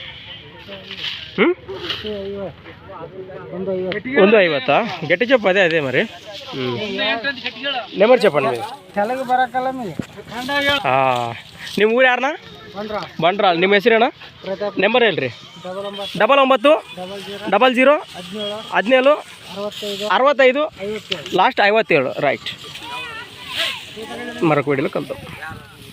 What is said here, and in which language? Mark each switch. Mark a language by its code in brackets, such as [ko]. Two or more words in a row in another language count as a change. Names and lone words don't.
[te] 150 గట్టి చెప్పు అదే మరి నెంబర్ చెప్పండి [kn] ನಿಮ್ಮ ಊರು ಯಾರಣ್ಣ ಬಂಡ್ರಾಲ್ ನಿಮ್ಮ ಹೆಸರೇನ ನಂಬರ್ ಹೇಳ್ರಿ [te] 99 00 17 65 లాస్ట్ 57 రైట్ మరొక వీడియోలో కలుద్దాం